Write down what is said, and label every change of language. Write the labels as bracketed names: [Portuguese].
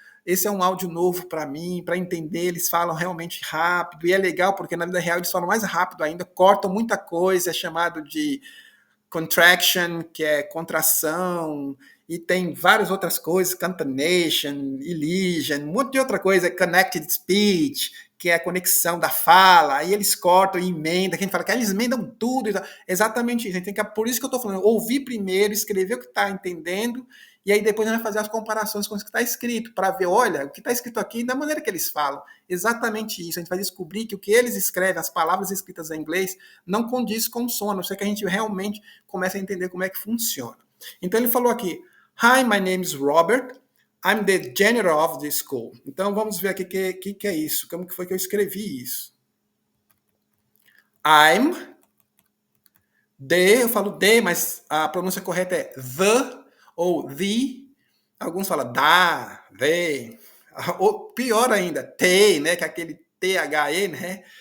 [Portuguese] Esse é um áudio novo para mim, para entender. Eles falam realmente rápido, e é legal porque na vida real eles falam mais rápido ainda, cortam muita coisa, é chamado de contraction, que é contração, e tem várias outras coisas, concatenation, elision, um monte de outra coisa, connected speech, que é a conexão da fala, aí eles cortam e emendam, que a gente fala que eles emendam tudo, exatamente isso, a gente tem que, por isso que eu estou falando, ouvir primeiro, escrever o que está entendendo, e aí depois a gente vai fazer as comparações com o que está escrito, para ver, olha, o que está escrito aqui, da maneira que eles falam, exatamente isso, a gente vai descobrir que o que eles escrevem, as palavras escritas em inglês, não condiz com o som, a não ser que a gente realmente comece a entender como é que funciona. Então ele falou aqui, [English] hi, my name is Robert, I'm the janitor of the school. [Portuguese] Então vamos ver aqui o que é isso, como que foi que eu escrevi isso. I'm, eu falo the, mas a pronúncia correta é the ou the. Alguns falam da, the. Ou pior ainda, T, né, que é aquele THE, né?